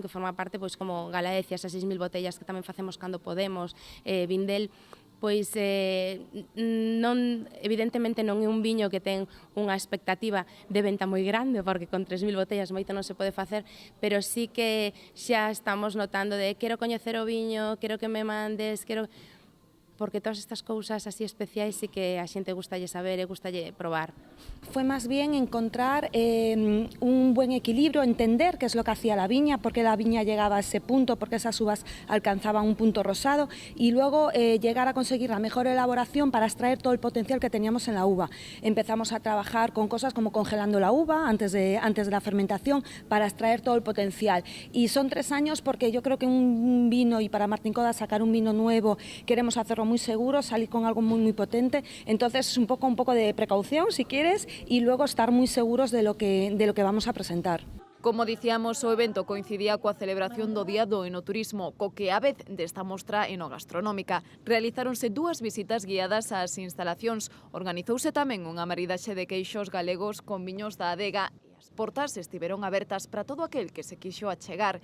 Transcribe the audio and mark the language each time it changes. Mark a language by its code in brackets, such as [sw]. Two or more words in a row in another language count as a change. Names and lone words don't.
[gl] Que forma parte, pois, como Galaecia, esas 6.000 botellas que tamén facemos cando podemos, Vindel, pois evidentemente non é un viño que ten unha expectativa de venta moi grande, porque con 3.000 botellas moito non se pode facer, pero sí que xa estamos notando de quero coñecer o viño, quero que me mandes, porque todas estas cousas así especiais sí que a xente gustalle saber e gustalle probar. [es] Fue más bien encontrar un buen equilibrio, entender qué es lo que hacía la viña, por qué la viña llegaba a ese punto, por qué esas uvas alcanzaban un punto rosado y luego llegar a conseguir la mejor elaboración para extraer todo el potencial que teníamos en la uva. Empezamos a trabajar con cosas como congelando la uva antes de la fermentación para extraer todo el potencial. Y son 3 años porque yo creo que un vino, y para Martín Codax sacar un vino nuevo, queremos hacerlo muy seguro, salir con algo muy potente, entonces es un poco de precaución si quieres y luego estar muy seguros de lo que vamos a presentar. [gl] Como dicíamos, o evento coincidía coa celebración do Día do Enoturismo, co que a vez desta mostra enogastronómica. Realizáronse 2 visitas guiadas ás instalacións. Organizouse tamén unha maridaxe de queixos galegos con viños da adega. As portas estiveron abertas para todo aquel que se quixo achegar.